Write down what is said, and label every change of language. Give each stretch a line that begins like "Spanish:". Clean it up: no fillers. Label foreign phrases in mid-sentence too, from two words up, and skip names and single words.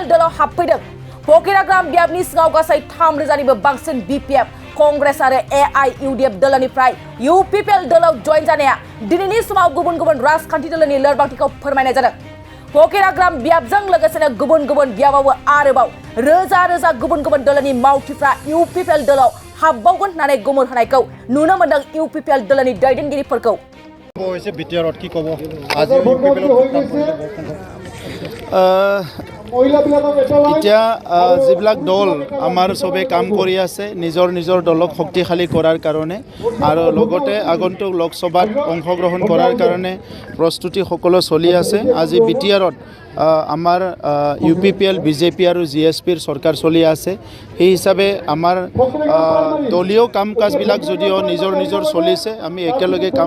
Bodo: दोलाव हाबफैदों फकिराग्राम बियाबनि सिङाव गासै 3,000निबो बांसिन BPF कांग्रेस आरो AIUDF दोलोनिफ्राय UPPL दोलाव जइन जानाया दिनैनि समाव गुबुन राजखान्थि दोलोनि लोरबांथिखौ फोरमायनाय जादों फकिराग्राम बियाबजों लोगोसेनो गुबुन बियाबावबो आरोबाव रोजा गुबुन दोलोनि मावथिफ्रा UPPL दोलाव हाबबावगोन होननानै गुमुर होनायखौ नुनो मोनदों UPPL दोलोनि दैदेनगिरिफोरखौ
Assamese: এতিয়া যিবিলাক দল আমাৰ সবে কাম কৰি আছে নিজৰ দলক শক্তিশালী কৰাৰ কাৰণে আৰু লগতে আগন্তুক লোকসভাত অংশগ্ৰহণ কৰাৰ কাৰণে প্ৰস্তুতি সকলো চলি আছে আজি বিটিআৰত আমাৰ UPPL BJP আৰু GSPৰ চৰকাৰ চলি আছে এই হিচাপে আমাৰ দলীয় কাম কাজবিলাক যদিও নিজৰ চলিছে আমি একেলগে কাম